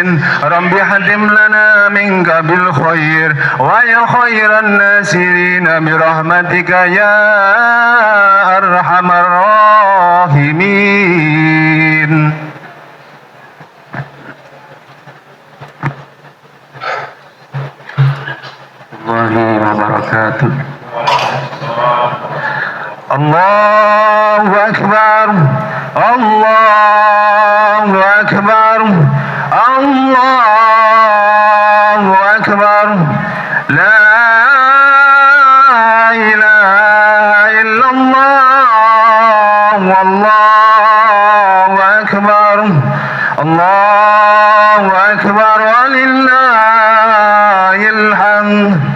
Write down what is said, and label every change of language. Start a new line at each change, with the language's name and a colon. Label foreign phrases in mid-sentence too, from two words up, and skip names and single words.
Arabic: رب حتم لنا منك بالخير ويا خير الناصرين برحمتك يا أرحم الراحمين. الله وبركاته. الله أكبر، الله أكبر، الله أكبر. لا إله إلا الله، الله أكبر، الله أكبر، ولله الحمد.